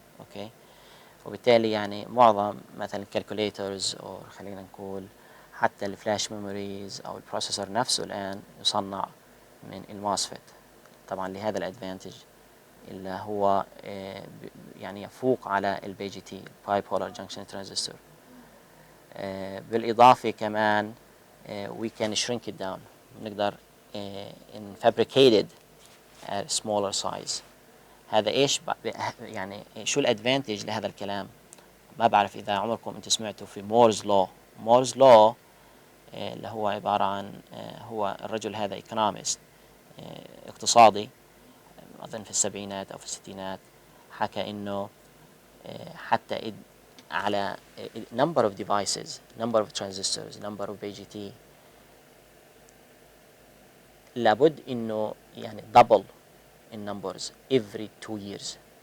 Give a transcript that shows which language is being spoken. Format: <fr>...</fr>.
<ar>أوكي، وبالتالي يعني معظم مثلا الكالكوليترز أو خلينا نقول حتى الفلاش ميموريز أو البروسيسور نفسه الآن يصنع من الماسفت طبعا لهذا الادفانتج اللي هو يعني يفوق على البي جي تي باي بولار جنكشن ترانزستور. بالإضافة كمان</ar> <en>we can shrink it down، نقدر in fabricated at smaller size.</en> <ar>هذا ايش يعني شو الادفانتج لهذا الكلام؟ ما بعرف اذا عمركم انتم سمعتوا في مورز لو. مورز لو اللي هو عبارة عن هو الرجل هذا ايكونومست اقتصادي اظن في السبعينات او في الستينات، حكى انه حتى على</ar> <en>number of devices, number of transistors, number of BGT</en> <ar>لابد انه يعني</ar> <en>double in numbers every 2 years.</en>